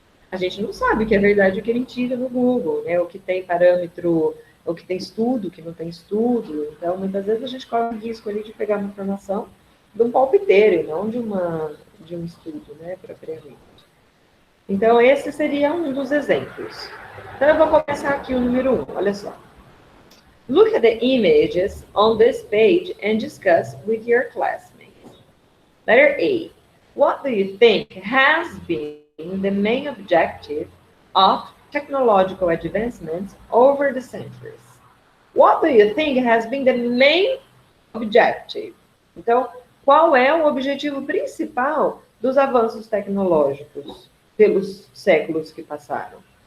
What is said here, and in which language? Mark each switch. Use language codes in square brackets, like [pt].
[pt] A gente não sabe o que é verdade o que ele tira no Google, né? O que tem parâmetro, o que tem estudo, o que não tem estudo. Então, muitas vezes a gente corre o risco ali de pegar uma informação de um palpiteiro e não de um estudo, né, propriamente. Então, esse seria um dos exemplos. Então, eu vou começar aqui o número 1, olha só. [en] Look at the images on this page and discuss with your classmates. Letter A. What do you think has been the main objective of technological advancements over the centuries? What do you think has been the main objective? [pt] Então, qual é o objetivo principal dos avanços tecnológicos pelos séculos que passaram?